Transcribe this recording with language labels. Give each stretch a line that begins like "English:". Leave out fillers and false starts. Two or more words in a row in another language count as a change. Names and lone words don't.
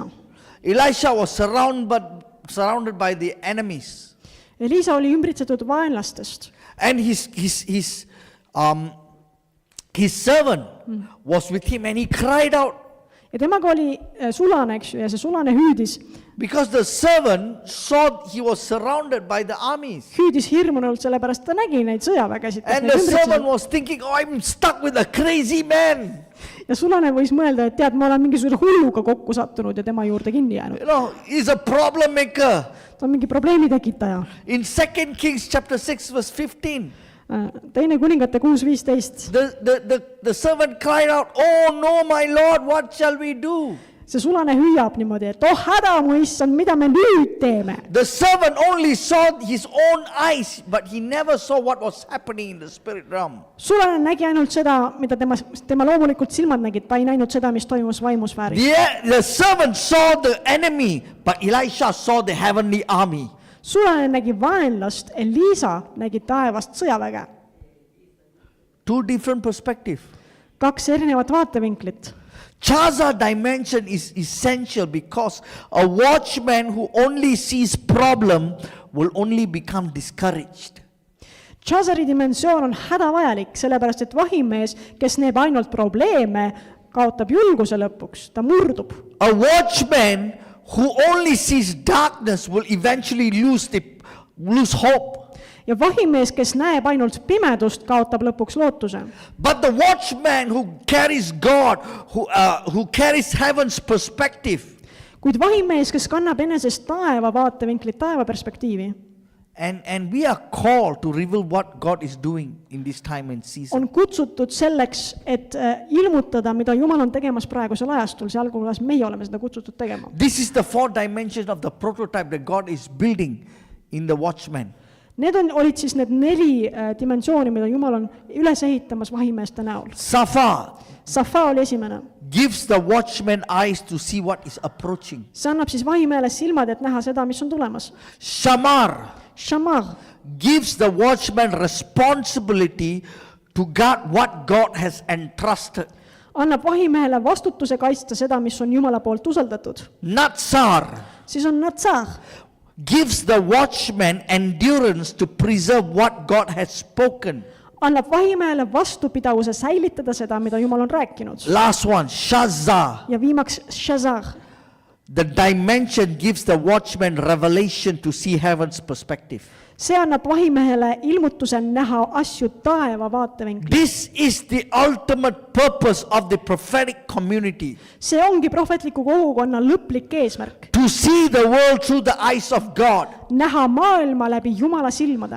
English: Elisha was surrounded by the enemies.
Estonian: Elisa oli ümbritsetud vaenlastest.
English: And his servant was with him and he cried out.
Estonian: Ja temaga oli sulane, eks ju, ja see sulane hüüdis.
English: Because the servant saw he was surrounded by the armies.
Estonian: Hüüdis hirmunult, sellepärast ta nägi neid sõjavägesid.
English: And the servant was thinking, oh, I'm stuck with a crazy man.
Estonian: Ja sulane võis mõelda, et tead, ma olen mingisuguse hulluga kokku sattunud ja tema juurde kinni jäänud.
English: You know, he's a problem maker.
Estonian: Ta on mingi probleemi tekitaja.
English: In 2 Kings chapter 6 verse 15.
Estonian: Teine kuningate 6:15.
English: The servant cried out, oh no, my Lord, what shall we do?
Estonian: See sulane hüüab niimoodi, et oh häda mu issand, mida me nüüd teeme?
English: The servant only saw his own eyes, but he never saw what was happening in the spirit realm.
Estonian: Sulane nägi ainult seda, mida tema loomulikult silmad nägid, ta ei näinud seda, mis toimus vaimusfääris.
English: The servant saw the enemy, but Elisha saw the heavenly army.
Estonian: Sulane nägi vaenlast, Elisa nägi taevast sõjaväge.
English: Two different perspectives.
Estonian: 2 erinevat vaatevinklit.
English: Chaza dimension is essential because a watchman who only sees problem will only become discouraged.
Estonian: Chazari dimensioon on hädavajalik, sellepärast et vahimees, kes näeb ainult probleeme, kaotab julguse lõpuks, ta murdub.
English: A watchman who only sees darkness will eventually lose hope.
Estonian: Ja vahimees, kes näeb ainult pimedust, kaotab lõpuks lootuse.
English: But the watchman who carries God, who carries heaven's perspective,
Estonian: kuid vahimees, kes kannab enesest taeva vaatevinklit, taeva perspektiivi,
English: and we are called to reveal what God is doing in this time and season.
Estonian: on kutsutud selleks, et ilmutada, mida Jumal on tegemas praegusel ajastul, sealhulgas meie oleme seda kutsutud tegema.
English: This is the 4 dimensions of the prototype that God is building in the watchman.
Estonian: Need olid siis need 4 dimensiooni, mida Jumal on üles ehitamas vahimeeste näol. Safa oli esimene.
English: Gives the watchman eyes to see what is approaching.
Estonian: See annab siis vahimehele silmad, et näha seda, mis on tulemas.
English: Shamar gives the watchman responsibility to guard what God has entrusted.
Estonian: Annab vahimehele vastutuse kaitsta seda, mis on Jumala poolt usaldatud.
English: Natsar
Estonian: Siis on Natsar.
English: gives the watchman endurance to preserve what God has spoken.
Estonian: Annab vahimehele vastupidavuse säilitada seda, mida Jumal on rääkinud.
English: Last one, Shazar.
Estonian: Ja viimaks Shazar.
English: The dimension gives the watchman revelation to see heaven's perspective.
Estonian: See annab vahimehele ilmutuse näha asju taeva vaatevinkli.
English: This is the ultimate purpose of the prophetic community.
Estonian: See ongi prohvetliku kogukonna lõplik eesmärk.
English: To see the world through the eyes of God.
Estonian: Näha maailma läbi Jumala silmade.